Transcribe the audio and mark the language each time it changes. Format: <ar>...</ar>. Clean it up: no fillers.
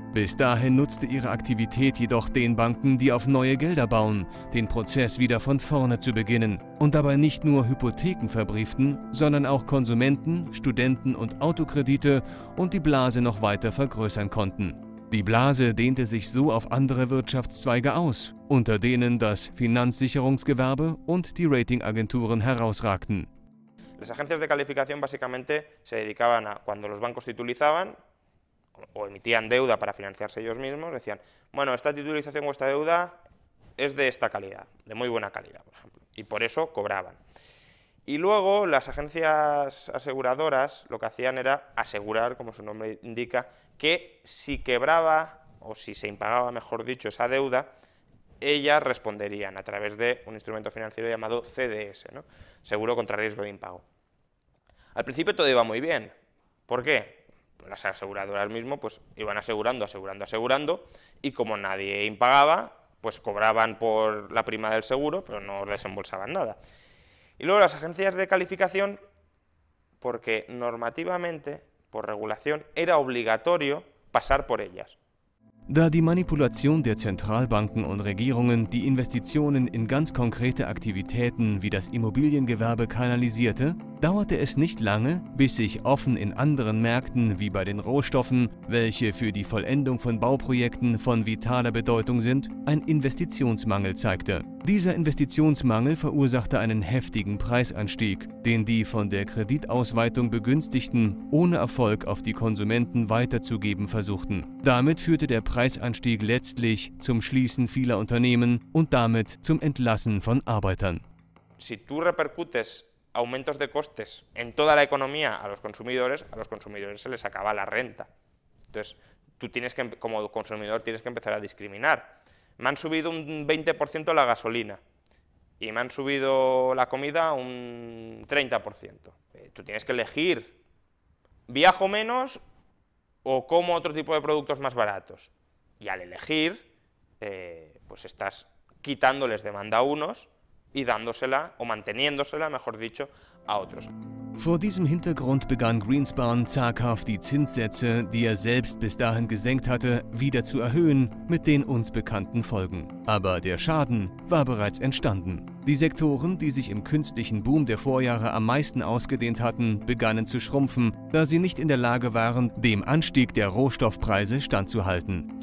<de>Bis dahin nutzte ihre Aktivität jedoch den Banken, die auf neue Gelder bauen, den Prozess wieder von vorne zu beginnen und dabei nicht nur Hypotheken verbrieften, sondern auch Konsumenten, Studenten und Autokredite und die Blase noch weiter vergrößern konnten. Die Blase dehnte sich so auf andere Wirtschaftszweige aus, unter denen das Finanzsicherungsgewerbe und die Ratingagenturen herausragten.</de> <es>Las agencias de calificación básicamente se dedicaban a, cuando los bancos titulizaban o emitían deuda para financiarse ellos mismos, decían, bueno, esta titulización o esta deuda es de esta calidad, de muy buena calidad, por ejemplo, y por eso cobraban. Y luego las agencias aseguradoras lo que hacían era asegurar, como su nombre indica, que si quebraba, o si se impagaba, mejor dicho, esa deuda, ellas responderían a través de un instrumento financiero llamado CDS, ¿no? Seguro contra riesgo de impago. Al principio todo iba muy bien. ¿Por qué? Las aseguradoras mismo pues iban asegurando, y como nadie impagaba, pues cobraban por la prima del seguro, pero no desembolsaban nada. Y luego las agencias de calificación, porque normativamente, por regulación, era obligatorio pasar por ellas.</es> <de>Da die Manipulation der Zentralbanken und Regierungen die Investitionen in ganz konkrete Aktivitäten wie das Immobiliengewerbe kanalisierte, dauerte es nicht lange, bis sich offen in anderen Märkten wie bei den Rohstoffen, welche für die Vollendung von Bauprojekten von vitaler Bedeutung sind, ein Investitionsmangel zeigte. Dieser Investitionsmangel verursachte einen heftigen Preisanstieg, den die von der Kreditausweitung Begünstigten ohne Erfolg auf die Konsumenten weiterzugeben versuchten. Damit führte der Preisanstieg letztlich zum Schließen vieler Unternehmen und damit zum Entlassen von Arbeitern.</de> <es>Si tú repercutes aumentos de costes en toda la economía a los consumidores se les acaba la renta. Entonces, tú tienes que, como consumidor, tienes que empezar a discriminar. Me han subido un 20% la gasolina y me han subido la comida un 30%. Tú tienes que elegir, ¿viajo menos o como otro tipo de productos más baratos? Y al elegir, pues estás quitándoles demanda a unos y dándosela, o manteniéndosela, mejor dicho, a otros.</es> <de>Vor diesem Hintergrund begann Greenspan zaghaft die Zinssätze, die er selbst bis dahin gesenkt hatte, wieder zu erhöhen, mit den uns bekannten Folgen. Aber der Schaden war bereits entstanden. Die Sektoren, die sich im künstlichen Boom der Vorjahre am meisten ausgedehnt hatten, begannen zu schrumpfen, da sie nicht in der Lage waren, dem Anstieg der Rohstoffpreise standzuhalten.</de>